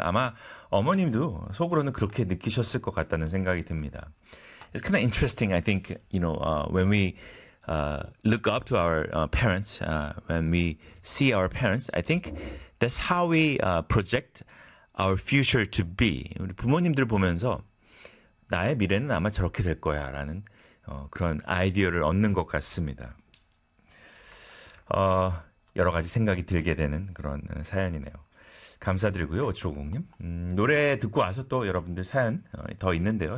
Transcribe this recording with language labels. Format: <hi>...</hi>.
<ko>아마 어머님도 속으로는 그렇게 느끼셨을 것 같다는 생각이 듭니다.</ko> <en>It's kind of interesting, I think, you know, when we look up to our parents, when we see our parents, I think that's how we project our future to be.</en> <ko>우리 부모님들 보면서 나의 미래는 아마 저렇게 될 거야 라는 그런 아이디어를 얻는 것 같습니다. 여러 가지 생각이 들게 되는 그런 사연이네요. 감사드리고요. 5750님. 노래 듣고 와서 또 여러분들 사연 더 있는데요.</ko>